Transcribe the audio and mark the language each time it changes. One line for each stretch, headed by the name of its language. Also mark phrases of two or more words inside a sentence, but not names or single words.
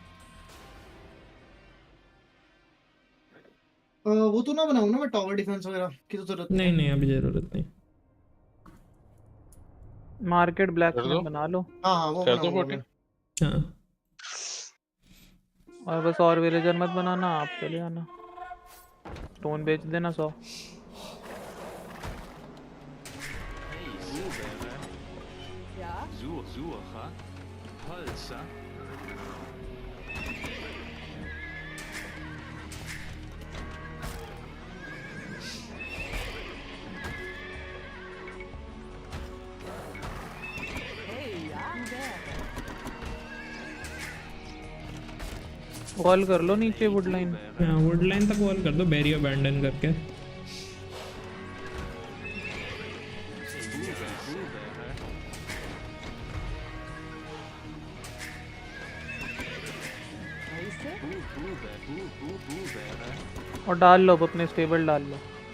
Hindi: वो तो ना बनाऊं ना मैं
English: tower defense
Hindi: वगैरह की तो जरूरत नहीं नहीं अभी जरूरत नहीं।
English: market black
Hindi: कर दो। में बना लो। हाँ हाँ वो कर दो बनाऊंगा 40। मैं। हाँ और बस और विलेजर मत बनाना, आप चले आना। स्टोन बेच देना 100।
German: Ja. Suche. Holzer. Hey, ja.
Hindi: वॉल कर लो नीचे
English: wood line.
Hindi: हाँ
English: wood line
Hindi: तक वॉल कर दो
English: barrier abandon
Hindi: करके। और डाल लो अब अपने स्टेबल डाल लो।